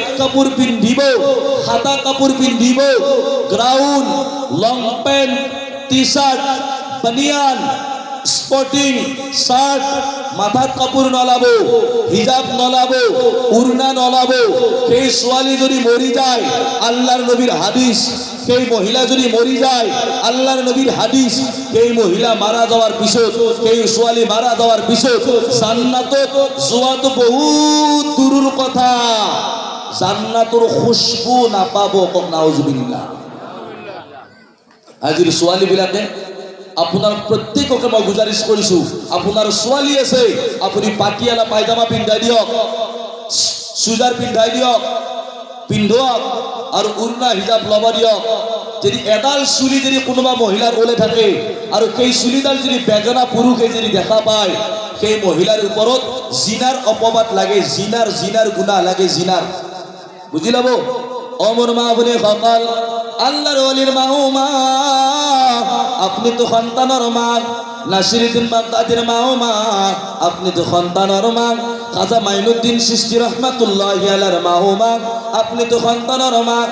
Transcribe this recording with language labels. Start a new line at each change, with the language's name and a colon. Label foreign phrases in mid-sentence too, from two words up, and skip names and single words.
Assamese: কাপোৰ পিন্ধিব, হাতা কাপোৰ পিন্ধিব, গ্ৰাউন,
English: long pant, T shirt,
Assamese: বানিয়ান,
English: sporting shirt,
Assamese: মাথাত কাপোৰ নলাব, হিজাব নলাব, উৰ্ণা নলাব, সেই ছোৱালী যদি মৰি যায়, আল্লাহৰ নবীৰ হাদিস, সেই মহিলা যদি মৰি যায়,
Bangla: আল্লাহর নবীর হাদিস,
Assamese: সেই মহিলা
Bangla: মারা যাওয়ার
Assamese: পিছত, সেই ছোৱালী
Bangla: মারা যাওয়ার
Assamese: পিছত জান্নাতত যোৱাটো বহুত দূৰৰ কথা, জান্নাতৰ খুশবু নাপাব। কক নাউজুবিল্লাহ। আজিৰ ছোৱালীবিলাকে, আপোনাৰ প্ৰত্যেককে মই গুজাৰিশ কৰিছোঁ, আপোনাৰ ছোৱালী আছে, আপুনি পাটিয়ালা পায়জামা পিন্ধাই দিয়ক, চুজাৰ পিন্ধাই দিয়ক, পিন্ধক, আৰু উৰ্ণা হিজাব ল'ব দিয়ক। যদি এডাল চুলি যদি কোনোবা মহিলাৰ ওলাই থাকে আৰু সেই চুলিডাল যদি বেগনা পুৰুষে যদি দেখা পায়, সেই মহিলাৰ ওপৰত জিনাৰ অপবাদ লাগে, জিনাৰ গুনাহ লাগে, জিনাৰ। বুজি ল'ব।
Bangla: অমর মা বলে সকাল আল্লাহর ওলির মা, আপনি তো সন্তানের মা। নাসিরুদ্দিন বাগদাদির মা, আপনি তো সন্তানের মা। খাজা মাইনুদ্দিন চিশতি রহমাতুল্লাহি আলাইহির মা, আপনি তো সন্তানের মা।